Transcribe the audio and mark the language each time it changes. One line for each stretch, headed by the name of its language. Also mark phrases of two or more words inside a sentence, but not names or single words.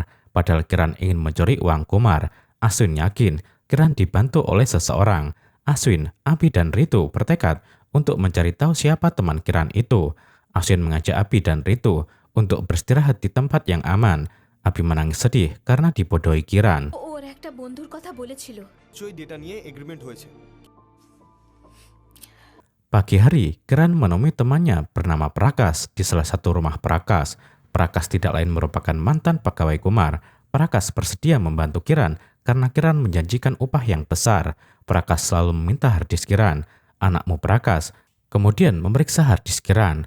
Indonesian: Padahal Kiran ingin mencuri uang Kumar. Ashwin yakin Kiran dibantu oleh seseorang. Ashwin, Abi, dan Ritu bertekad untuk mencari tahu siapa teman Kiran itu. Ashwin mengajak Abi dan Ritu untuk beristirahat di tempat yang aman. Abi menangis sedih karena dibodohi Kiran.
Bangla: ওর একটা বন্ধুর কথা বলেছিল। নিশ্চয়ই ডেটা নিয়ে এগ্রিমেন্ট হয়েছে।
Indonesian: Pagi hari, Kiran menemui temannya bernama Prakas di salah satu rumah Prakas. Prakas tidak lain merupakan mantan pegawai Kumar. Prakas bersedia membantu Kiran karena Kiran menjanjikan upah yang besar. Prakas selalu meminta harddisk Kiran. Anakmu Prakas kemudian memeriksa harddisk Kiran.